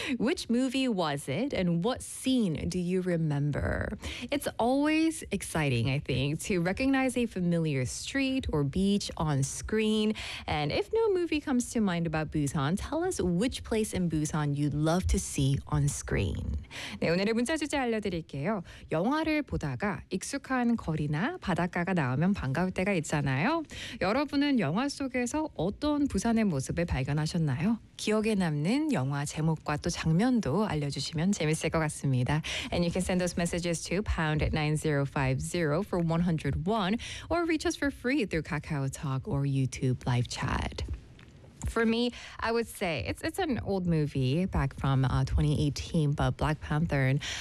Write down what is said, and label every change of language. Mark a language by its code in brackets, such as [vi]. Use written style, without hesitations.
[en] Which movie was it and what scene do you remember? It's always exciting, I think, to recognize a familiar street or beach on screen. And if no movie comes to mind about Busan, tell us which place in Busan you'd love to see on screen. [ko] 네, 오늘의 문자 주제 알려드릴게요. 영화를 보다가 익숙한 거리나 바닷가가 나오면 반가울 때가 있잖아요. 여러분은 영화 속에서 어떤 부산의 모습을 발견하셨나요? 기억에 남는 영화 제목과 또 장면도 알려주시면 재밌을 것 같습니다. [en] And you can send those messages to #9050 for 101 or reach us for free through KakaoTalk or YouTube live chat. For me, I would say it's an old movie back from 2018, but Black Panther.